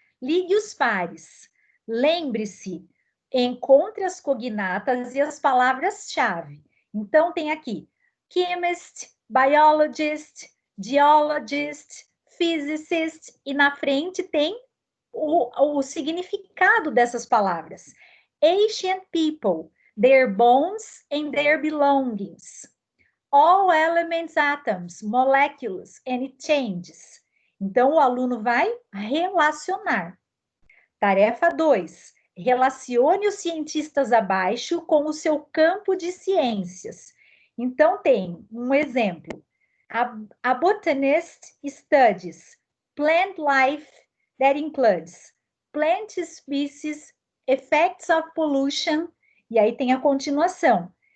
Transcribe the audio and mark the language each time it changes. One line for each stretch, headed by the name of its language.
Portuguese: Ligue os pares. Lembre-se, encontre as cognatas e as palavras-chave. Então, tem aqui chemist, biologist, geologist, physicist, e na frente tem o significado dessas palavras.
English: Ancient people, their bones and their belongings. All elements, atoms, molecules, and it changes.
Portuguese: Então, o aluno vai relacionar. Tarefa 2. Relacione os cientistas abaixo com o seu campo de ciências. Então, tem um exemplo.
English: A botanist studies plant life that includes plant species, effects of pollution,
Portuguese: e aí tem a continuação.